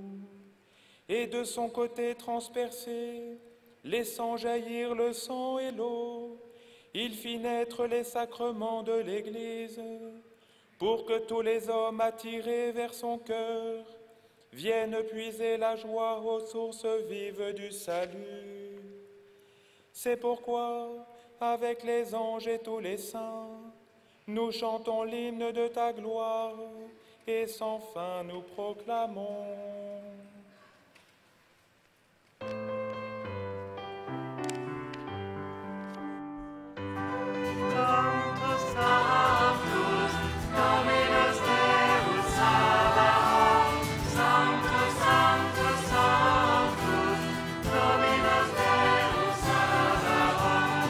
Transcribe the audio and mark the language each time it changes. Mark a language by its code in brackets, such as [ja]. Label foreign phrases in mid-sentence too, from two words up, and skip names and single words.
[fr] Et de son côté transpercé, laissant jaillir le sang et l'eau, il fit naître les sacrements de l'Église, pour que tous les hommes attirés vers son cœur viennent puiser la joie aux sources vives du salut. C'est pourquoi, avec les anges et tous les saints, nous chantons l'hymne de ta gloire et sans fin nous proclamons. [la] Sanctus, Sanctus, Dominus Deus Sabaoth. Sanctus, Sanctus, Sanctus, Dominus Deus Sabaoth.